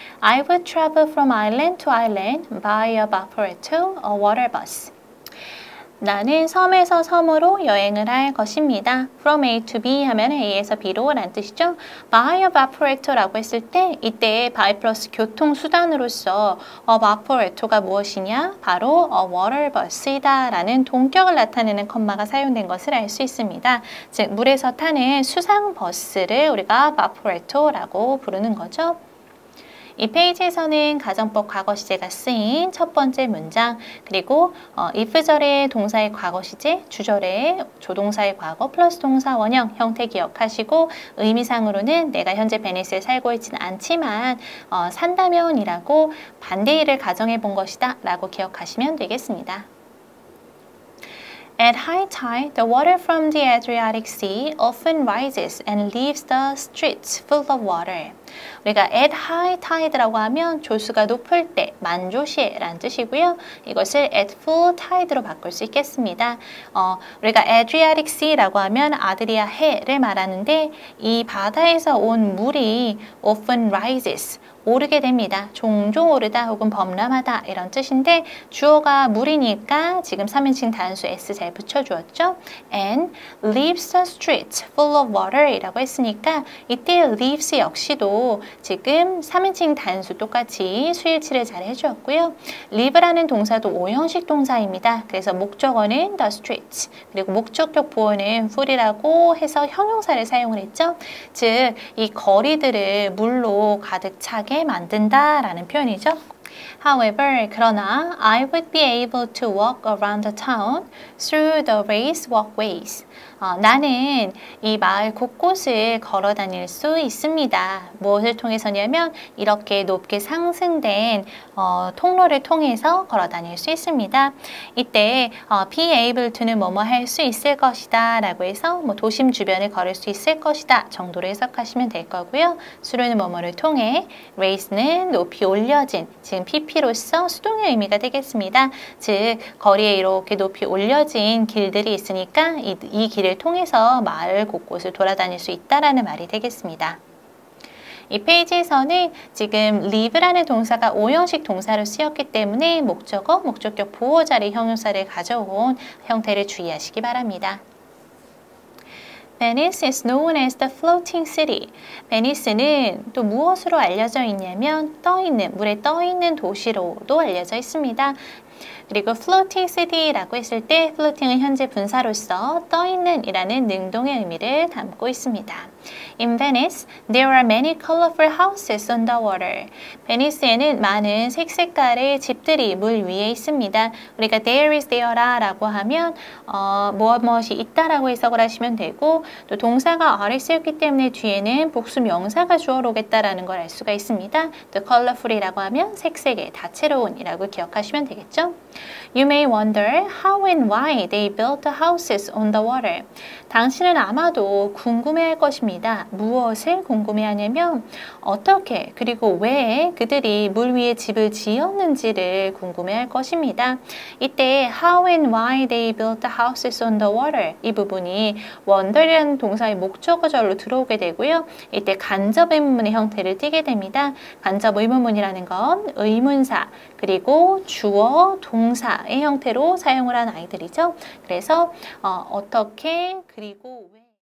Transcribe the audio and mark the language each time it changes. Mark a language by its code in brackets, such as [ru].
[en] I would travel from island to island by a vaporetto, a water bus. [ko] 나는 섬에서 섬으로 여행을 할 것입니다. From A to B 하면 A에서 B로 라는 뜻이죠. [en] By a vaporetto [ko] 라고 했을 때 이때 by 플러스 교통수단으로서 a vaporetto가 무엇이냐? 바로 a water bus이다 라는 동격을 나타내는 컴마가 사용된 것을 알 수 있습니다. 즉 물에서 타는 수상버스를 우리가 vaporetto라고 부르는 거죠. 이 페이지에서는 가정법 과거 시제가 쓰인 첫 번째 문장 그리고 if절의 동사의 과거 시제, 주절의 조동사의 과거 플러스 동사 원형 형태 기억하시고 의미상으로는 내가 현재 베니스에 살고 있지는 않지만 산다면이라고 반대일을 가정해 본 것이다 라고 기억하시면 되겠습니다. [en] At high tide, the water from the Adriatic Sea often rises and leaves the streets full of water. [ko] 우리가 at high tide라고 하면 조수가 높을 때, 만조시에라는 뜻이고요. 이것을 at full tide로 바꿀 수 있겠습니다. 우리가 Adriatic Sea라고 하면 아드리아 해를 말하는데 이 바다에서 온 물이 [en] often rises, [ko] 오르게 됩니다. 종종 오르다 혹은 범람하다 이런 뜻인데 주어가 물이니까 지금 3인칭 단수 s 잘 붙여주었죠. [en] And leaves the streets full of water [ko] 이라고 했으니까 이때 leaves 역시도 지금 3인칭 단수 똑같이 수일치를 잘 해주었고요. leave라는 동사도 오형식 동사입니다. 그래서 목적어는 the streets 그리고 목적격 보어는 full이라고 해서 형용사를 사용을 했죠. 즉 이 거리들을 물로 가득 차게 만든다라는 표현이죠. [en] However, [ko] 그러나 [en] I would be able to walk around the town through the race walkways. [ko] 나는 이 마을 곳곳을 걸어 다닐 수 있습니다. 무엇을 통해서냐면 이렇게 높게 상승된 통로를 통해서 걸어 다닐 수 있습니다. 이때 be able to는 뭐뭐 할 수 있을 것이다 라고 해서 뭐 도심 주변을 걸을 수 있을 것이다 정도로 해석하시면 될 거고요. through는 뭐뭐를 통해, race는 높이 올려진, 지금 pp로서 수동의 의미가 되겠습니다. 즉 거리에 이렇게 높이 올려진 길들이 있으니까 이 길을 통해서 마을 곳곳을 돌아다닐 수 있다라는 말이 되겠습니다. 이 페이지에서는 지금 live라는 동사가 오형식 동사로 쓰였기 때문에 목적어, 목적격 보호 자리 형용사를 가져온 형태를 주의하시기 바랍니다. [en] Venice is known as the floating city. [ko] 베니스는 또 무엇으로 알려져 있냐면 물에 떠있는 도시로도 알려져 있습니다. 그리고 floating city라고 했을 때 floating은 현재 분사로서 떠있는 이라는 능동의 의미를 담고 있습니다. [en] In Venice, there are many colorful houses on the water. [ko] 베니스에는 많은 색색깔의 집들이 물 위에 있습니다. 우리가 there is there라고 하면 무엇이 있다라고 해석을 하시면 되고 또 동사가 are를 쓰였기 때문에 뒤에는 복수 명사가 주어로 오겠다라는 걸 알 수가 있습니다. 또 colorful이라고 하면 색색의 다채로운이라고 기억하시면 되겠죠. [en] You may wonder how and why they built the houses on the water. [ko] 당신은 아마도 궁금해할 것입니다. 무엇을 궁금해하냐면 어떻게 그리고 왜 그들이 물 위에 집을 지었는지를 궁금해할 것입니다. 이때 [en] how and why they built the houses on the water [ko] 이 부분이 wonder이라는 동사의 목적어절로 들어오게 되고요. 이때 간접 의문문의 형태를 띠게 됩니다. 간접 의문문이라는 건 의문사 그리고 주어, 동사의 형태로 사용을 한 아이들이죠. 그래서 어떻게 그리고 왜